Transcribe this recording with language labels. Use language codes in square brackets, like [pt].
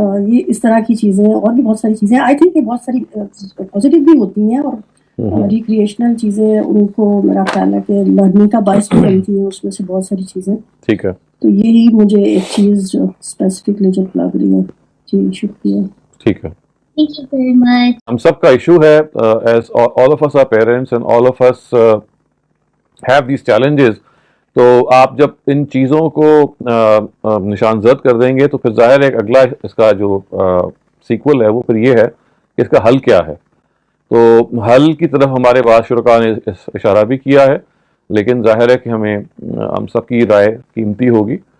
[ur] یہ اس طرح کی چیزیں اور بھی بہت ساری چیزیں آئی تھنک کہ بہت ساری پازیٹیو بھی ہوتی ہیں اور ریکریشنل چیزیں ان کو میرا خیال ہے کہ لرننگ کا باعث بھی بنتی ہیں اس میں سے بہت ساری چیزیں. ٹھیک ہے, تو یہی مجھے ایک چیز جو اسپیسیفکلی جو لگ رہی ہے. جی شکریہ. ٹھیک ہے. [en] Thank you very much. [ur] ہم سب کا ایشو ہے, [en] as all of us are parents and all of us have these challenges. [ur] تو آپ جب ان چیزوں کو نشان زد کر دیں گے تو پھر ظاہر ہے اگلا اس کا جو سیکول ہے وہ پھر یہ ہے کہ اس کا حل کیا ہے. تو حل کی طرف ہمارے بعض شرکاء نے اشارہ بھی کیا ہے, لیکن ظاہر ہے کہ ہم سب کی رائے قیمتی ہوگی.